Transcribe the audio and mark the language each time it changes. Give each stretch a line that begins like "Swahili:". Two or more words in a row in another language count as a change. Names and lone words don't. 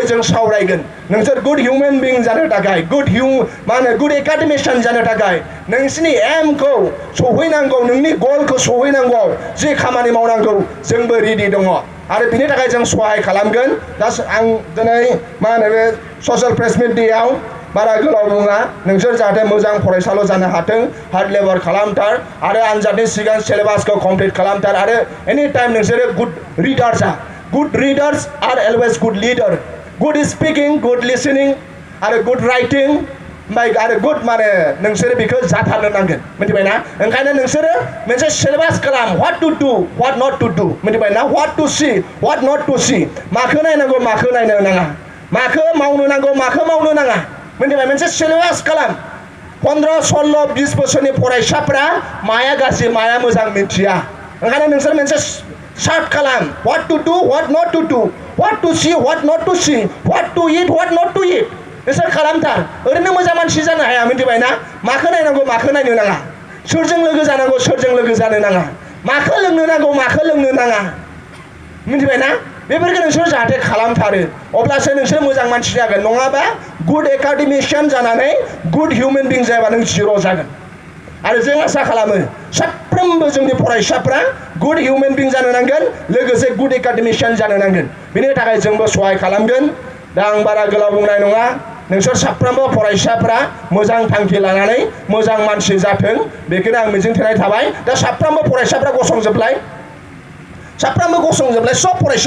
Bodo: जों सावरायगोन नोंसोर
English: good human being
Bodo: जानो थाखाय
English: good academician
Bodo: जानो थाखाय नोंसिनि एमखौ सहैनांगौ नोंनि गलखौ सहैनांगौ जे खामानि मावनांगौ जोंबो रेडि दङ आरो बिनि थाखाय जों सहाय खालामगोन दा आं दिनै मा होनो बे
English: social press meet day
Bodo: बारा गोलाव बुङा नोंसोर जाहाथे मोजां फरायसाल' जानो हाथों
English: hard labour
Bodo: खालामथार आरो आनजादनि सिगां सिलेबासखौ कमप्लिट खालामथार आरो
English: any time
Bodo: नोंसोरो गुड
English: readers good readers are always good leader good speaking good listening
Bodo: आरो
English: good writing
Bodo: ओमफ्राय आरो गुड माने नोंसोरो बेखौ जाथारनो नांगोन मिथिबायना ओंखायनो नोंसोरो मोनसे सिलेबास खालाम
English: what to do what not to do
Bodo: मिथिबायना
English: what to see what not to see
Bodo: माखौ नायनांगौ माखौ नायनो नाङा माखौ मावनो नांगौ माखौ मावनो नाङा मिथिबाय मोनसे सिलेबास खालाम 15, 16, 20 बोसोरनि फरायसाफ्रा माया गाज्रि माया मोजां मिथिया ओंखायनो नोंसोर मोनसे सार्ट खालाम
English: what to do what not to do what to see what not to see what to eat what not to eat
Bodo: नोंसोर खालामथार ओरैनो मोजां मानसि जानो हाया मिथिबाय ना माखौ नायनांगौ माखौ नायनो नाङा सोरजों लोगो जानांगौ सोरजों लोगो जानो नाङा माखौ लोंनो नांगौ माखौ लोंनो नाङा मिथिबाय ना बेफोरखौ नोंसोर जाहाथे खालामथारो अब्लासो नोंसोर मोजां मानसि जागोन नङाबा
English: good academician
Bodo: जानानै
English: good human being
Bodo: जायाबा नों जिर' जागोन आरो जों आसा खालामो साफ्रोमबो जोंनि फरायसाफ्रा
English: good human being
Bodo: जानो नांगोन लोगोसे
English: good academician
Bodo: जानो नांगोन बेनि थाखाय जोंबो सहाय खालामगोन दा आं बारा गोलाव बुंनाय नङा नोंसोर साफ्रोमबो फरायसाफ्रा मोजां थांखि लानानै मोजां मानसि जाथों बेखौनो आं मिजिंथिनाय थाबाय दा साफ्रोमबो फरायसाफ्रा गसंजोबलाय साफ्रोमबो गसंजोबलाय सब